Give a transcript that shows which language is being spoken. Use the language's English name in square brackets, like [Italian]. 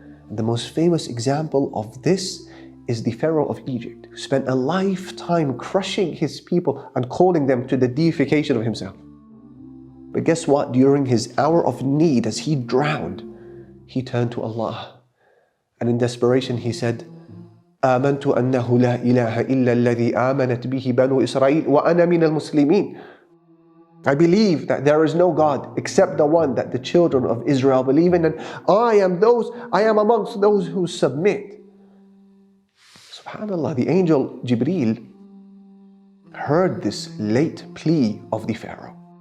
[English] The most famous example of this is the Pharaoh of Egypt, who spent a lifetime crushing his people and calling them to the deification of himself. But guess what? During his hour of need, as he drowned, he turned to Allah. And in desperation he said, [Arabic] آمنت أنه لا إله إلا الذي آمنت به بنو إسرائيل وأنا من المسلمين. [English] I believe that there is no God except the one that the children of Israel believe in, and I am amongst those who submit. SubhanAllah, the angel Jibreel heard this late plea of the Pharaoh.